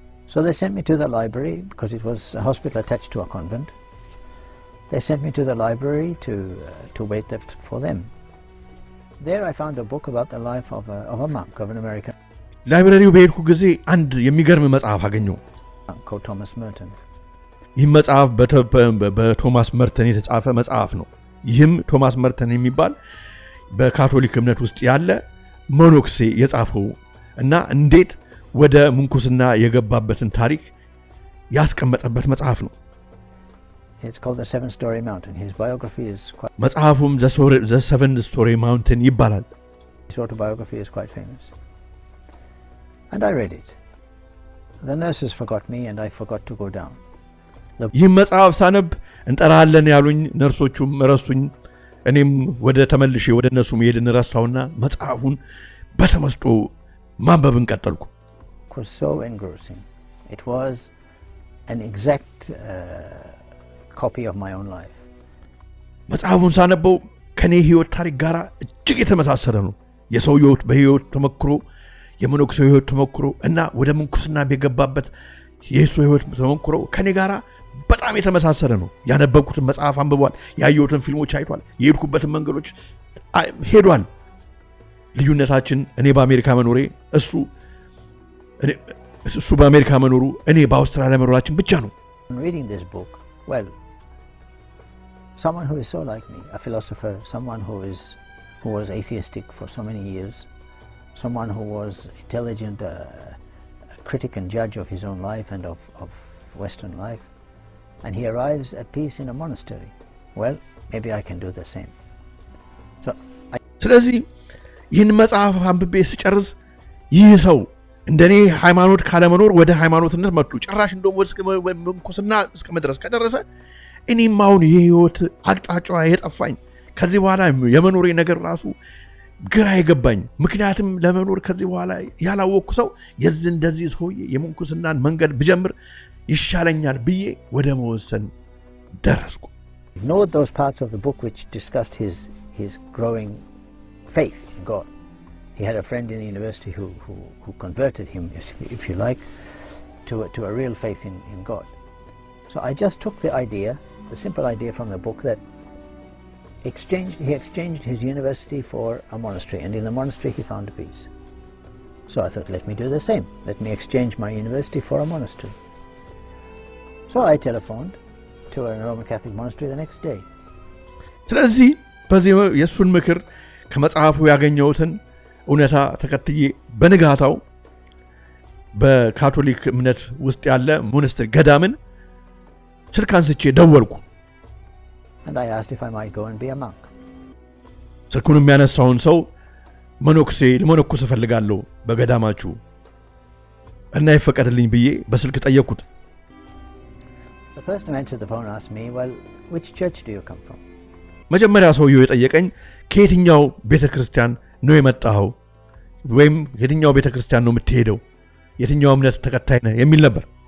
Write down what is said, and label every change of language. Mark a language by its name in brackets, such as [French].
[English] So they sent me to the library because it was a hospital attached to a convent. They sent me to the library to wait there for them. There I found a book about the life of a monk, of an American. [Amharic] ላይብረሪው በሄድኩ ጊዜ አንድ የሚገርም መጽሐፍ አገኘው [English] called Thomas Merton. [Amharic] ይህ መጽሐፍ በቶማስ መርተን የተጻፈ መጽሐፍ ነው ይህም ቶማስ መርተን የሚባል በካቶሊክ እምነት ውስጥ ያለ ሞኖክሴ የጻፈው እና እንዴት ወደ ምንኩስና የገባበትን ታሪክ ያስቀመጠበት መጽሐፍ ነው [English] It's called the Seven Story Mountain. His biography is quite [Amharic] መጽሐፉም the Seven Story Mountain ይባላል [English] His autobiography is quite famous. And I read it. The nurses forgot me and I forgot to go down. [Amharic] ይህ መጽሐፍ ሳነብ እንጠራለን ያሉኝ ነርሶቹም ረሱኝ እኔም ወደ ተመልሼ ወደ እነሱ መሄድን ረሳውና መጽሐፉን በተመስጦ ማንበብን ቀጠልኩ [English] It was so engrossing. It was an exact copy of my own life. [Amharic] መጽሐፉን ሳነበው ከኔ ህይወት ታሪክ ጋር እጅግ የተመሳሰለ ነው የሰው ህይወት በህይወት ተመክሮ የመነኩሴው ህይወት ተመክሮ እና ወደ ምንኩስና በገባበት የሱ ህይወት ተመክሮ ከኔ ጋር በጣም የተመሳሰለ ነው ያነበብኩትን መጽሐፍ አንብቧል ያየሁትን ፊልሞች አይቷል የሄድኩበትን መንገዶች ሄዷል ልዩነታችን እኔ በአሜሪካ መኖሬ እሱ በአሜሪካ መኖሩ እኔ በአውስትራሊያ መኖራችን ብቻ ነው [English] Reading this book, well, someone who is so like me, a philosopher, someone who was atheistic for so many years, someone who was intelligent, a critic and judge of his own life and of Western life, and he arrives at peace in a monastery. Well, maybe I can do the same. [Amharic] ስለዚህ ይህን መጽሐፍ አንብቤ ስጨርስ ይህ ሰው እንደኔ ሃይማኖት ካለመኖር ወደ ሃይማኖትነት መጡ ጭራሽ እንደውም ወደ ምንኩስና እስከ መድረስ ከደረሰ እኔም አሁን የህይወት አቅጣጫው የጠፋኝ ከዚህ በኋላ የመኖሬ ነገር ራሱ ግራ ይገባኝ ምክንያቱም ለመኖር ከዚህ በኋላ ያላወቅኩ ሰው እንደዚህ ሰው የምንኩስናን መንገድ ብጀምር ይሻለኛል ብዬ ወደ መወሰን ደረስኩ [English] Note those parts of the book which discussed his growing faith in God. He had a friend in the university who converted him, if you like, to a real faith in God. So I just took the idea, the simple idea from the book that he exchanged his university for a monastery, and in the monastery he found peace. So I thought, let me do the same. Let me exchange my university for a monastery. So I telephoned to a Roman Catholic monastery the next day. [Amharic] ስለዚህ በዚህ የሱን ምክር ከመጽሐፉ ያገኘሁትን እውነታ ተከትዬ በንጋታው በካቶሊክ እምነት ውስጥ ያለ ሞናስተሪ ገዳምን ስልክ አንስቼ ደወልኩ [English] And I asked if I might go and be a monk. [Amharic] ስልኩን የሚያነሳውን ሰው መነኩሴ ለመነኩስ እፈልጋለሁ በገዳማችሁ እና ይፈቀድልኝ ብዬ በስልክ ጠየቅኩት [English] The person who answered the phone asked me, well, which church do you come from? [Amharic] መጀመሪያ ሰውየው የጠየቀኝ ከየትኛው ቤተክርስቲያን ነው የመጣኸው ወይም የትኛው ቤተክርስቲያን ነው የምትሄደው የትኛው እምነት ተከታይ ነህ የሚል ነበር